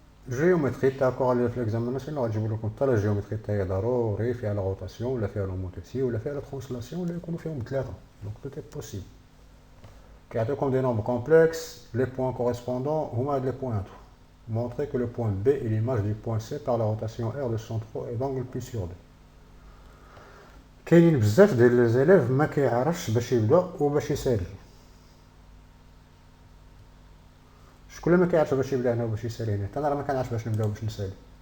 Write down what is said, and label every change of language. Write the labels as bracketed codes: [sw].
[ar] Géométrie تاع l'examination اللي غتجيب لكم حتى لا الجيومتري تاعي ضروري فيها لا روتاسيون ولا فيها لوموتيسي ولا فيها لا ترانسلاسيون ولا يكونوا فيهم ثلاثة. [fr] Donc tout est possible. [ar] كيعطيكم [fr] des nombres complexes, les points correspondants [ar] هما هاد [fr] les points. Montrer que le point B est l'image du point C par la rotation R de centre et d'angle pi sur 2. [ar] كاينين بزاف ديال لي زيليف ما كيعرفش باش يبدا وباش يسالي. شكون اللي ما كيعرفش باش يبدا هنا وباش يسالي هنا؟ حتى انا راه ما كنعرفش باش نبدا وباش نسالي.